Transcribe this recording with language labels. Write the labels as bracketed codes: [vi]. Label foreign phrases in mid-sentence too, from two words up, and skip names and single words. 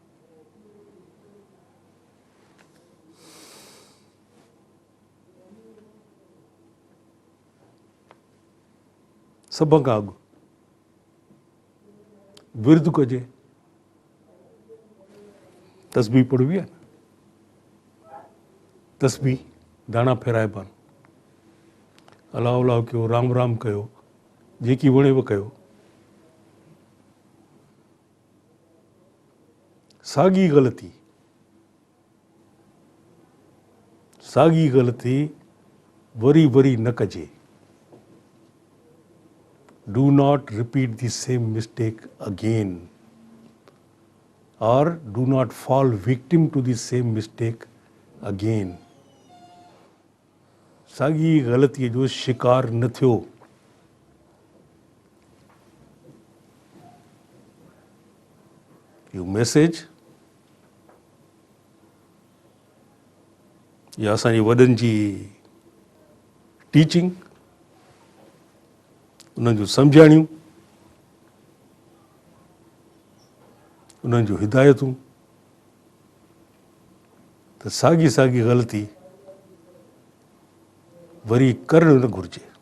[sd] सब खां अॻु विर्द कजे, तस्बीह पढ़बी आहे न, तस्बीह दाणा फेराइबा, अलाह अलाह कयो, राम राम कयो, जेकी वणेव कयो। साॻी ग़लती वरी वरी न कजे। [en] Do not repeat the same mistake again, or do not fall victim to the same mistake again. [sd] साॻी ग़लतीअ जो शिकार न थियो। इहो मैसेज या असांजी वॾनि जी टीचिंग, उन्हनि जूं सम्झाणियूं, उन्हनि जूं हिदायतूं, त साॻी ग़लती वरी करणु न घुरिजे।